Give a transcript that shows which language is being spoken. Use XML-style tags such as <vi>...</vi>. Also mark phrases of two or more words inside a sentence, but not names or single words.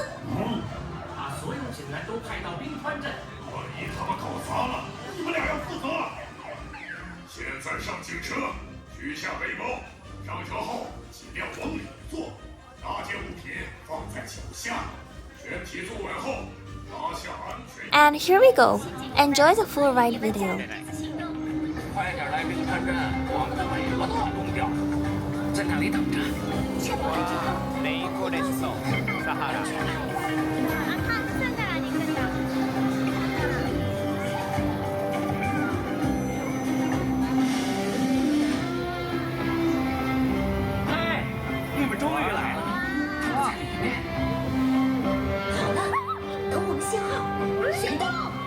<zh>把所有警员都派到冰川镇。万一他们搞砸了，你们俩要负责。现在上警车，取下背包，上车后尽量往里坐，拿件物品放在脚下，全体坐稳后。</zh> <en>And here we go. Enjoy the full ride video.</en> <zh>快点来冰川镇，我们的尾巴都要冻掉了，在那里等着。</zh> <ja>レインフォレスト、サハラ。</ja> <zh>哎，你们终于来了！在里面。好了，等我们信号，行动！</zh>